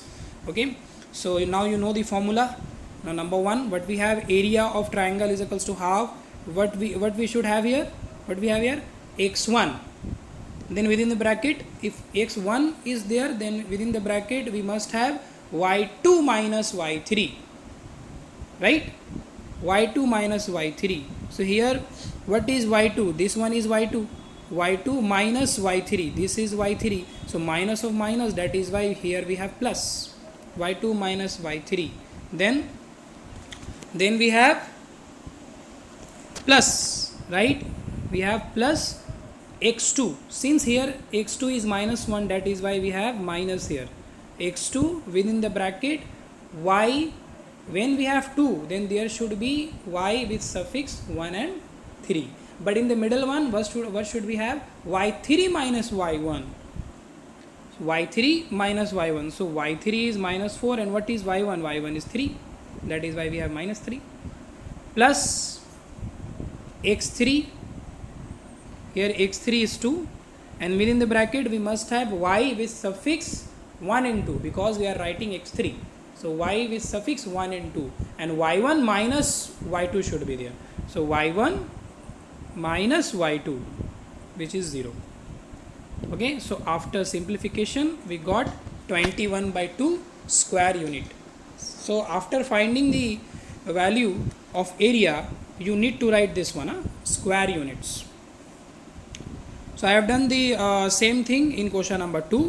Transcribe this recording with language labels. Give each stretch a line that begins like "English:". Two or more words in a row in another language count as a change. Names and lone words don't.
English: Okay, so now you know the formula. Now number 1, what we have, area of triangle is equals to half. What we should have here? What we have here? x1. Then within the bracket, if x1 is there, then within the bracket we must have y2 minus y3, right? y2 minus y3. So here what is y2? This one is y2. y2 minus y3. This is y3. So minus of minus, that is why here we have plus. y2 minus y3. Then we have plus, right? We have plus x2. Since here x2 is minus 1, that is why we have minus here. x2 within the bracket y. When we have 2, then there should be y with suffix 1 and 3. But in the middle one, what should we have? y3 minus y1. y3 minus y1. So y3 is minus 4, and what is y1? y1 is 3. That is why we have minus 3. Plus x3. Here x3 is 2, and within the bracket we must have y with suffix 1 and 2, because we are writing x3. So y with suffix 1 and 2, and y1 minus y2 should be there. So y1 minus y2, which is 0. Okay, so after simplification we got 21 by 2 square unit. So after finding the value of area, you need to write this one, square units. So I have done the same thing in question number 2.